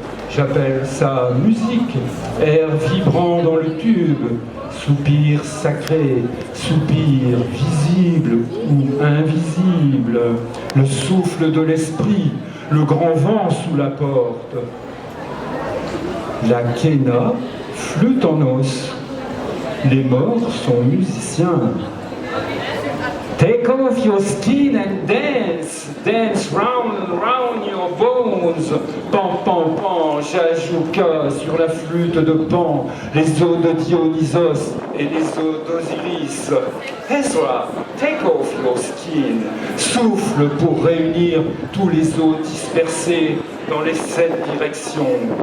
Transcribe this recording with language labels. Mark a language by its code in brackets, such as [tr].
[fr] J'appelle ça musique, air vibrant dans le tube, soupir sacré, soupir visible ou invisible, le souffle de l'esprit, le grand vent sous la porte. La quena, flûte en os, les morts sont musiciens. [en] Take off your skin and dance, dance round and round your bones. [fr] Pan, pan, pan, Jajouka sur la flûte de Pan, les os de Dionysos et les os d'Osiris. Ezra, [en] take off your skin, [fr] souffle pour réunir tous les os dispersés dans les 7 directions.